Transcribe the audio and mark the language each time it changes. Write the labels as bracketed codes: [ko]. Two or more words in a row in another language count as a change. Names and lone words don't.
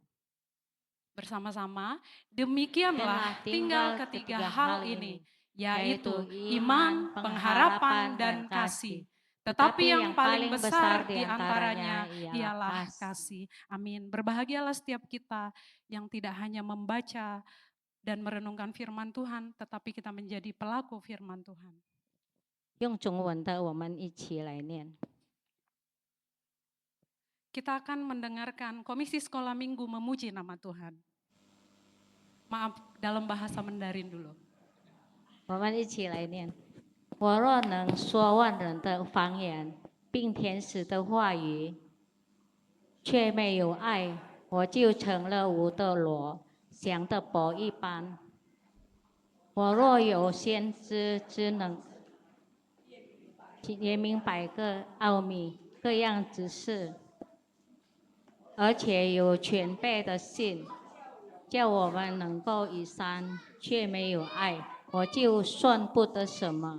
[id] bersama-sama, demikianlah tinggal ketiga hal ini, yaitu iman, pengharapan, dan kasih. Tetapi yang paling besar di antaranya ialah kasih. Amin. Berbahagialah setiap kita yang tidak hanya membaca dan merenungkan firman Tuhan, tetapi kita menjadi pelaku firman Tuhan. [zh] 用中文的，我们一起来念。 [id] Kita akan mendengarkan Komisi Sekolah Minggu memuji nama Tuhan. Maaf, dalam bahasa Mandarin dulu. [zh] 我们一起来念。我若能说万人的方言，并天使的话语，却没有爱，我就成了无的罗，像的钵一般。我若有先知之能，也明白各奥秘、各样知识，而且有全备的信，叫我们能够移山，却没有爱，我就算不得什么。